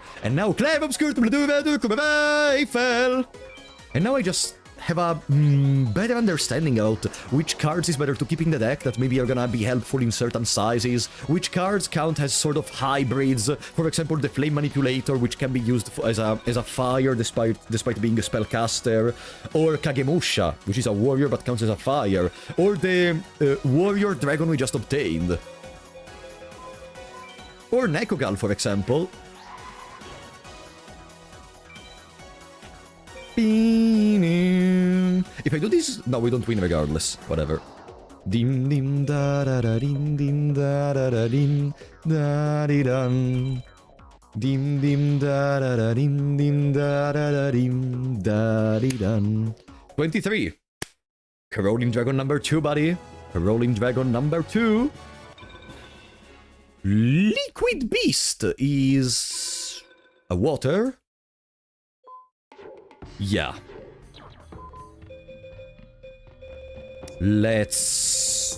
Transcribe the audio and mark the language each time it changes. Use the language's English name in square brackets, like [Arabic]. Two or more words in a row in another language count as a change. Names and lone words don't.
[English] And now, and now I just have a better understanding about which cards is better to keep in the deck that maybe are gonna be helpful in certain sizes, which cards count as sort of hybrids, for example the Flame Manipulator, which can be used as a fire despite being a spellcaster, or Kagemusha, which is a warrior but counts as a fire, or the warrior dragon we just obtained, or Nekogal, for example. If I do this... No, we don't win regardless. Whatever. Dim dim da da da dim dim da da da dim da di dun. Dim dim da da da dim dim da da da dim da di dun. 23. Corrolling Dragon number 2, buddy. Corrolling Dragon number 2. Liquid Beast is... a water? Yeah. Let's...